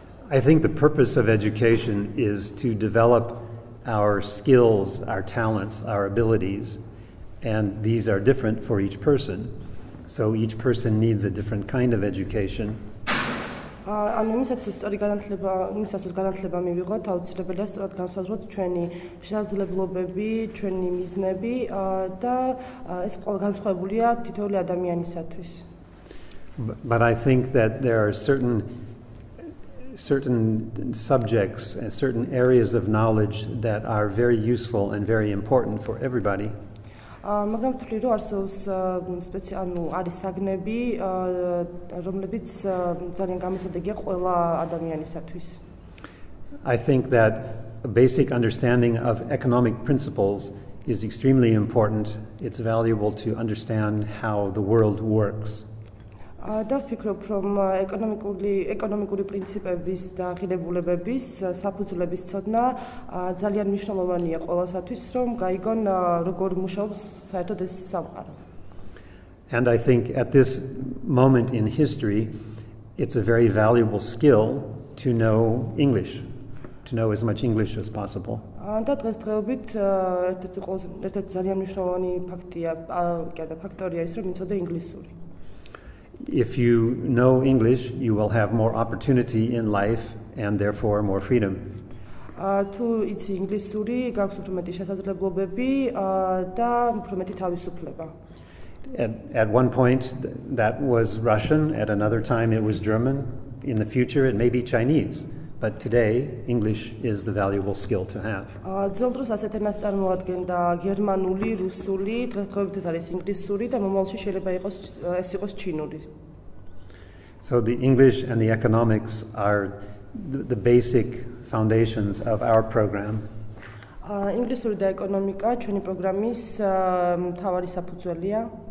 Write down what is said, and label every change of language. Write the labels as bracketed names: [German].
[English] I think the purpose of education is to develop our skills, our talents, our abilities, and these are different for each person. So each person needs a different kind of education. [Georgian] იმისათვის განათლება მივიღოთ, აუცილებელია სწორად განსაზღვროთ ჩვენი შესაძლებლობები, ჩვენი მიზნები და ეს განსხვავებულია თითოეული ადამიანისათვის. [English] But I think that there are certain subjects and certain areas of knowledge that are very useful and very important for everybody. [Georgian] მაგრამ ვთვლი რომ არსებობს არის საგნები, რომლებიც ძალიან გამოსადეგია ყველა ადამიანისათვის. [English] I think that a basic understanding of economic principles is extremely important. It's valuable to understand how the world works. [Georgian] და ვფიქრობ რომ ეკონომიკური პრინციპების და ღირებულებების საფუძვლების ცოდნა ძალიან მნიშვნელოვანია ყველასათვის, რომ გაიგონ როგორ მუშაობს საერთოდ ეს სამყარო. [English] And I think at this moment in history, it's a very valuable skill to know English, to know as much English as possible. [Georgian] და დღესდღეობით ერთ-ერთი ძალიან მნიშვნელოვანი ფაქტორია ის, რომ იცოდე ინგლისური. [English] If you know English, you will have more opportunity in life and therefore more freedom. [Georgian] თუ იცი ინგლისური, გაქვს უფრო მეტი შესაძლებლობები და უფრო მეტი თავისუფლება. [English] At one point, that was Russian. At another time, it was German. In the future, it may be Chinese. But today, English is the valuable skill to have. [Georgian] ძველ დროს ასეთ ენას წარმოადგენდა გერმანული, რუსული, დღესდღეობით ეს არის ინგლისური და მომავალში შეიძლება ეს იყოს ჩინური. [English] So the English and the economics are the basic foundations of our program. [Georgian] ინგლისური და ეკონომიკა ჩვენი პროგრამის მთავარი საფუძველია.